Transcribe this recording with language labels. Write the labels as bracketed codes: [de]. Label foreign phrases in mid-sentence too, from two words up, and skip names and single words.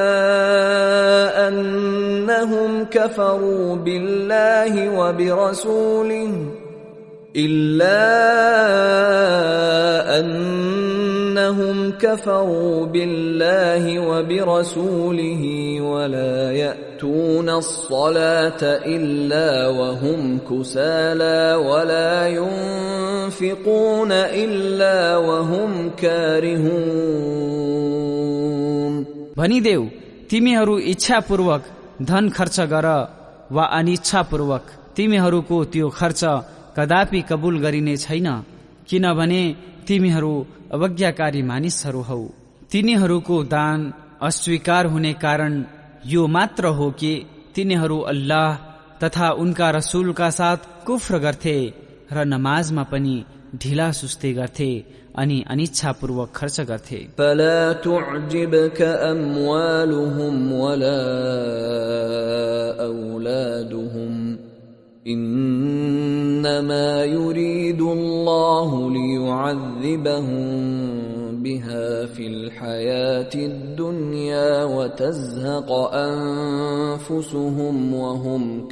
[ar] أنهم كفروا بالله وبرسوله ولا يأتون الصلاة إلا وهم كسالى ولا ينفقون إلا وهم كارهون [ne] भनिदेऊ तिमीहरू इच्छापूर्वक धन खर्च गर वा अनिच्छापूर्वक तिमीहरूको त्यो खर्च कदापि कबूल गरिने छैन, किनभने तिमीहरू अवज्ञाकारी मानिसहरू हौ। तिनीहरूको दान अस्वीकार हुने कारण यो मात्र हो कि तिनीहरू अल्लाह तथा उनका रसूलका साथ कुफ्र गर्थे र नमाजमा पनि ढिला सुस्ती गर्थे अनि अनिच्छापूर्वक खर्च गर्थे। [ar] فلا تعجبك أموالهم ولا أولادهم إنما يريد الله ليعذبهم بها في الحياة الدنيا وتزهق أنفسهم وهم